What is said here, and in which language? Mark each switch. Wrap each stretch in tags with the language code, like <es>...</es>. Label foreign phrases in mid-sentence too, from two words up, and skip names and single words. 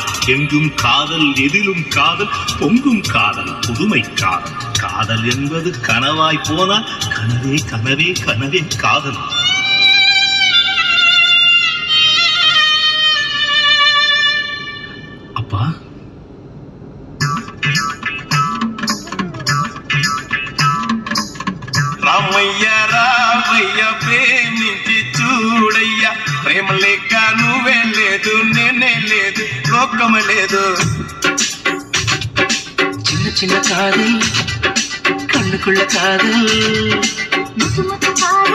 <ta>எங்கும் காதல், எதிலும் காதல், பொங்கும் காதல், புதுமை காதல். காதல் என்பது கனவாய் போனால் கனவே கனவே கனவே காதல். அப்பா,</ta> <te>రామయ్య రామయ్య ప్రేమించి చూడయ్యా, ప్రేమ లేక నువ్వే లేదు, నేనే లేదు, లోకం లేదు.</te> <ta>சின்ன சின்ன காதல், கண்ணுக்குள்ள காதல், முத்து முத்து</ta>